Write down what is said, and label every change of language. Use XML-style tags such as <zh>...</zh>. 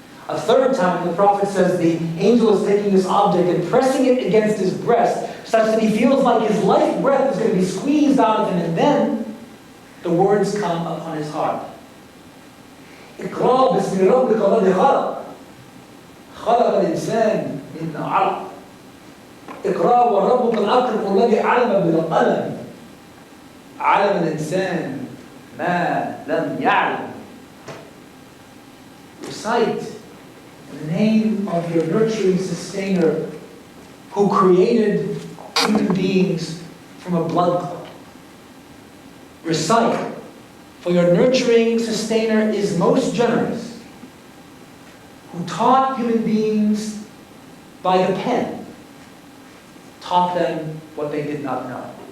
<en>A third time, the prophet says the angel is taking this object and pressing it against his breast, such that he feels like his life breath is going to be squeezed out of him, and then the words come upon his heart.</en> <ar>اقرأ باسم ربك الذي خلق خلق الإنسان من علق اقرأ وربك الأكرم الذي علم بالقلم علم الإنسان ما لم يعلم.</ar> <en>Recite the name of your nurturing sustainer who created human beings from a blood clot. Recite, for your nurturing sustainer is most generous, who taught human beings by the pen, taught them what they did not know.</en>